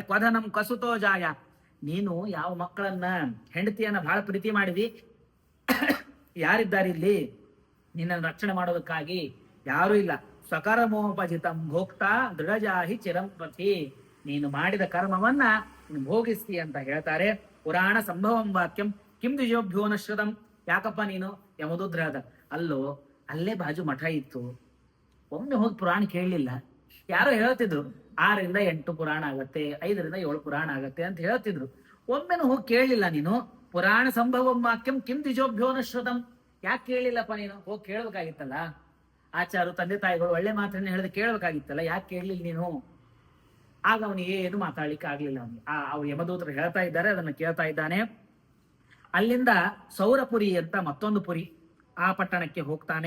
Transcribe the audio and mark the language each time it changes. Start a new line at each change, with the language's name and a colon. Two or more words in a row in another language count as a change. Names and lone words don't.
Sanskrit: ಕ್ವಧನಂ ಕಸುತೋ ಜಾಯ,
Kannada: ನೀನು ಯಾವ ಮಕ್ಕಳನ್ನ ಹೆಂಡತಿಯನ್ನ ಬಹಳ ಪ್ರೀತಿ ಮಾಡಿದಿ, ಯಾರಿದ್ದಾರೆ ಇಲ್ಲಿ ನಿನ್ನನ್ನು ರಕ್ಷಣೆ ಮಾಡೋದಕ್ಕಾಗಿ? ಯಾರೂ ಇಲ್ಲ.
Sanskrit: ಸ್ವಕರ್ಮೋಪಜಿತಂ ಭೋಕ್ತಾ ದೃಢಜಾಹಿ ಚಿರಂಪತಿ,
Kannada: ನೀನು ಮಾಡಿದ ಕರ್ಮವನ್ನ ಭೋಗಿಸ್ತಿ ಅಂತ ಹೇಳ್ತಾರೆ.
Sanskrit: ಪುರಾಣ ಸಂಭವಂ ವಾಕ್ಯಂ ಕಿಂ ದ್ವಿಜೋಭ್ಯೋ ನ ಶ್ರುತಂ.
Kannada: ಯಾಕಪ್ಪ ನೀನು ಯಮದೂತ್ರ ಹೇಳ್ದ, ಅಲ್ಲೇ ಬಾಜು ಮಠ ಇತ್ತು, ಒಮ್ಮೆ ಹೋಗಿ ಪುರಾಣ ಕೇಳಲಿಲ್ಲ. ಯಾರೋ ಹೇಳ್ತಿದ್ರು 6-8 ಪುರಾಣ ಆಗತ್ತೆ, 5-7 ಪುರಾಣ ಆಗತ್ತೆ ಅಂತ ಹೇಳ್ತಿದ್ರು. ಒಮ್ಮೆನು ಹೋಗಿ ಕೇಳಲಿಲ್ಲ ನೀನು.
Sanskrit: ಪುರಾಣ ಸಂಭವಂ ವಾಕ್ಯಂ ಕಿಂ ದ್ವಿಜೋಭ್ಯೋ ನ ಶ್ರುತಂ.
Kannada: ಯಾಕೆ ಕೇಳಲಿಲ್ಲಪ್ಪ ನೀನು? ಹೋಗಿ ಕೇಳ್ಬೇಕಾಗಿತ್ತಲ್ಲ. ಆಚಾರು ತಂದೆ ತಾಯಿಗಳು ಒಳ್ಳೆ ಮಾತನ್ನ ಹೇಳಿದ್ರೆ ಕೇಳ್ಬೇಕಾಗಿತ್ತಲ್ಲ, ಯಾಕೆ ಕೇಳಲಿಲ್ಲ ನೀನು? ಆಗ ಅವನಿಗೆ ಏನು ಮಾತಾಡ್ಲಿಕ್ಕೆ ಆಗ್ಲಿಲ್ಲ. ಅವನಿಗೆ ಅವ್ರು ಯಮದೂತರು ಹೇಳ್ತಾ ಇದ್ದಾರೆ, ಅದನ್ನ ಕೇಳ್ತಾ ಇದ್ದಾನೆ. ಅಲ್ಲಿಂದ ಸೌರಪುರಿ ಅಂತ ಮತ್ತೊಂದು ಪುರಿ, ಆ ಪಟ್ಟಣಕ್ಕೆ ಹೋಗ್ತಾನೆ.